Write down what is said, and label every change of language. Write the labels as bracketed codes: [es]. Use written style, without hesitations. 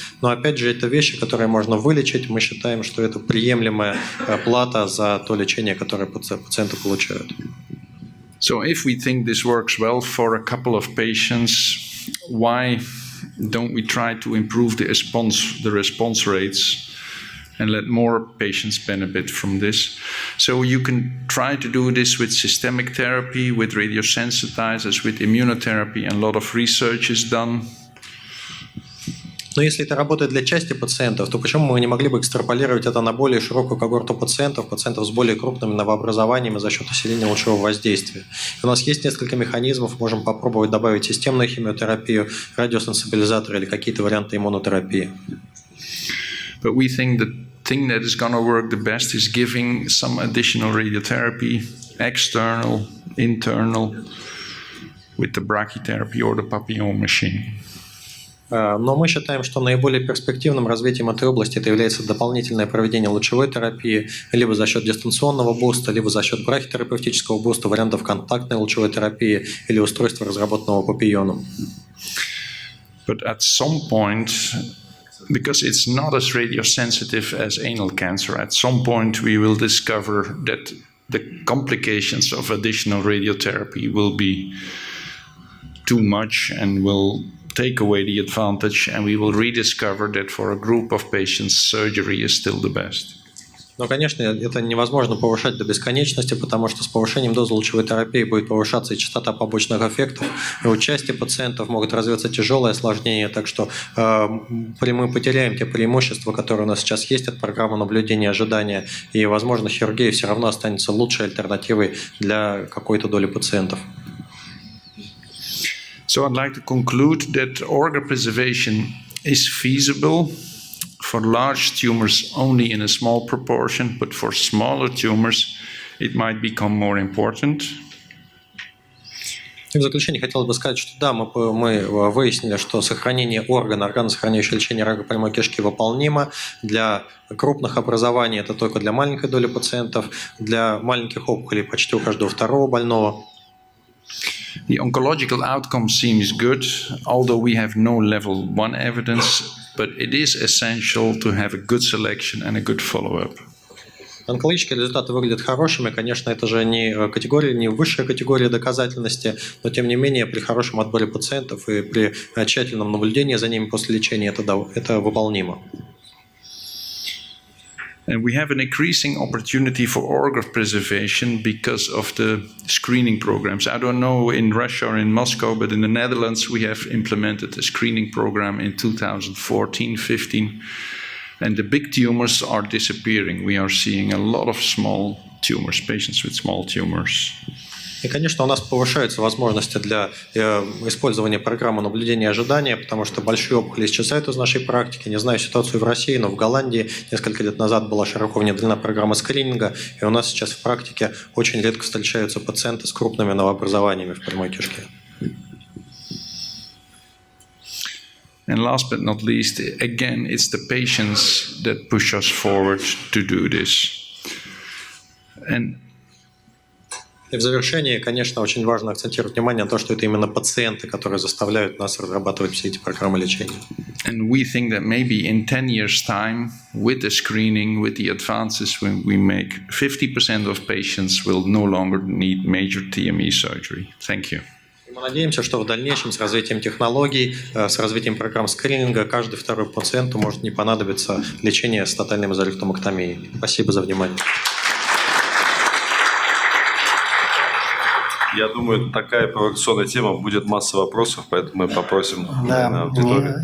[ru] Но опять же, это вещи, которые можно вылечить. Мы считаем, что это приемлемая плата за то лечение, которое пациенты получают. [en] So if we think this works well for a couple of patients, why don't we try to improve the response rates and let more patients benefit from this? So you can try to do this with systemic therapy, with radiosensitizers, with immunotherapy, and a lot of research is done. [ru] Но если это работает для части пациентов, то почему мы не могли бы экстраполировать это на более широкую когорту пациентов с более крупными новообразованиями за счет усиления лучевого воздействия? И у нас есть несколько механизмов, можем попробовать добавить системную химиотерапию, радиосенсибилизаторы или какие-то варианты иммунотерапии. [en] But we think the thing that is going to work the best is giving some additional radiotherapy, external, internal, with the brachytherapy or the papillon machine. [ru] Но мы считаем, что наиболее перспективным развитием этой области это является дополнительное проведение лучевой терапии либо за счет дистанционного буста, либо за счет брахитерапевтического буста, вариантов контактной лучевой терапии или устройства, разработанного папиллоном. [en] But at some point, because it's not as radiosensitive as anal cancer, at some point we will discover that the complications of additional radiotherapy will be too much and will take away the advantage, and we will rediscover that for a group of patients, surgery is still the best. [ru] Но, конечно, это невозможно повышать до бесконечности, потому что с повышением дозы лучевой терапии будет повышаться и частота побочных эффектов, и у части пациентов могут развиться тяжелые осложнения, так что мы потеряем те преимущества, которые у нас сейчас есть от программы наблюдения и ожидания, и, возможно, хирургия все равно останется лучшей альтернативой для какой-то доли пациентов. [en] So I'd like to conclude that organ preservation is feasible for large tumors only in a small proportion, but for smaller tumors it might become more important. [ru] И в заключение хотелось бы сказать, что да, мы выяснили, что сохранение органосохраняющее лечение рака прямой кишки выполнимо. Для крупных образований это только для маленькой доли пациентов, для маленьких опухолей почти у каждого второго больного. [en] The oncological outcome seems good, although we have no level 1 evidence, but it is essential to have a good selection and a good follow-up. [ru] Онкологические результаты выглядят хорошими, конечно, это же не высшая категория доказательности, но тем не менее при хорошем отборе пациентов и при тщательном наблюдении за ними после лечения это выполнимо. [en] And we have an increasing opportunity for organ preservation because of the screening programs. I don't know in Russia or in Moscow, but in the Netherlands we have implemented a screening program in 2014-15, and the big tumors are disappearing. We are seeing a lot of small tumors, patients with small tumors. [ru] И, конечно, у нас повышаются возможности для использования программы наблюдения и ожидания, потому что большие опухоли исчезают из нашей практики. Не знаю ситуацию в России, но в Голландии несколько лет назад была широко внедрена программа скрининга, и у нас сейчас в практике очень редко встречаются пациенты с крупными новообразованиями в прямой кишке. [en] And last but not least, again, it's the patients that push us forward to do this. [ru] И в завершении, конечно, очень важно акцентировать внимание на то, что это именно пациенты, которые заставляют нас разрабатывать все эти программы лечения. [en] And we think that maybe in 10 years' time, with the screening, with the advances we make, 50% of patients will no longer need major TME surgery. Thank you. [ru] Мы надеемся, что в дальнейшем с развитием технологий, с развитием программ скрининга, каждый второй пациенту может не понадобиться лечение с тотальной мезоректомэктомией. Спасибо за внимание. Я думаю, такая провокационная тема, будет масса вопросов, поэтому мы попросим аудиторию.